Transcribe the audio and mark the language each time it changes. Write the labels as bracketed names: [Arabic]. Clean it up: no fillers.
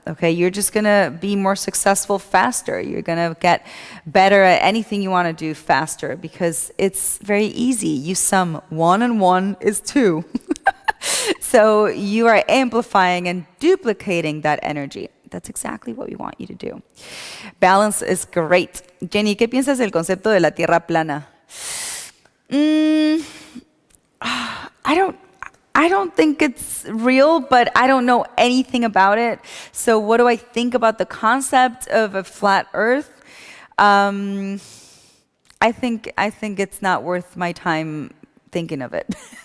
[English] Okay, you're just gonna be more successful faster. You're gonna get better at anything you want to do faster because it's very easy. You sum 1 and 1 is 2. So you are amplifying and duplicating that energy. That's exactly what we want you to do. Balance is great. [Spanish] Jenny, ¿qué piensas del concepto de la tierra plana? [English] I don't think it's real, but I don't know anything about it. So what do I think about the concept of a flat Earth? I think it's not worth my time thinking of it.